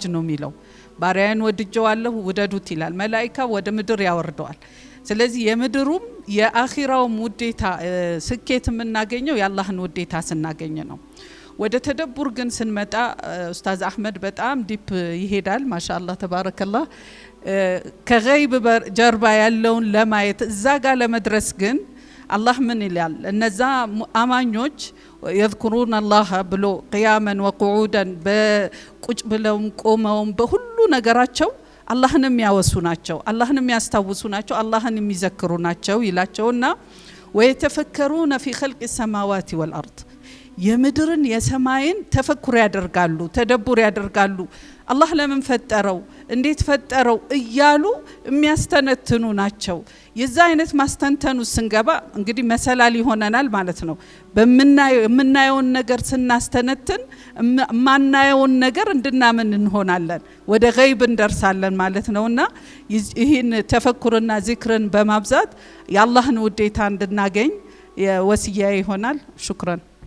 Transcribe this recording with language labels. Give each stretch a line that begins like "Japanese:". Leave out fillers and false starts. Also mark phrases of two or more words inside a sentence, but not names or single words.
Amharic: ነው የሚለው፣ ባሪያን ወድጀዋለሁ ውደዱት ይላል። መላእክታ ወደ ምድር ያወርደዋል። ስለዚህ የምድሩም የአኺራውም ውዴታ ስኬት የምናገኘው የአላህን ውዴታ ስናገኝ ነው። ወደ ተደቡር ግን ስንመጣ ኡስታዝ አህመድ በጣም ዲፕ ይሄዳል።
Arabic: ما شاء الله تبارك الله።
Amharic: ከገይብ ጀርባ ያለውን ለማየት እዛ ጋር ለመድረስ ግን አላህ ምን ይላል? እነዛ አማኞች
Arabic: يذكرون الله
Amharic: ብሎ
Arabic: قياما وقعودا
Amharic: በቁጭ ብለውም ቆመውም በሁሉ ነገራቸው አላህን የሚያወሱ ናቸው፣ አላህን የሚያስታውሱ ናቸው፣ አላህን የሚዘክሩ ናቸው ይላቸውና
Arabic: ويتفكرون في خلق السماوات والأرض
Amharic: የምድርን የሰማይን ተፈኩር ያደርጋሉ፣ ተደቡር ያደርጋሉ። አላህ ለምን ፈጠረው፣ እንዴት ፈጠረው እያሉ የሚያስተነትኑ ናቸው። የዛ አይነት ማስተንተኑ ስንገባ እንግዲህ መሰላል ይሆነናል ማለት ነው። የምናየውን ነገር ስናስተነትን ማናየውን ነገር እንድናምን እንሆናለን፣ ወደ ገይብ እንደርሳለን ማለት ነውና ይህን ተፈኩርና ዚክርን በማብዛት የአላህን ውዴታ እንድናገኝ የወሲያ ይሆናል። ሹክራን።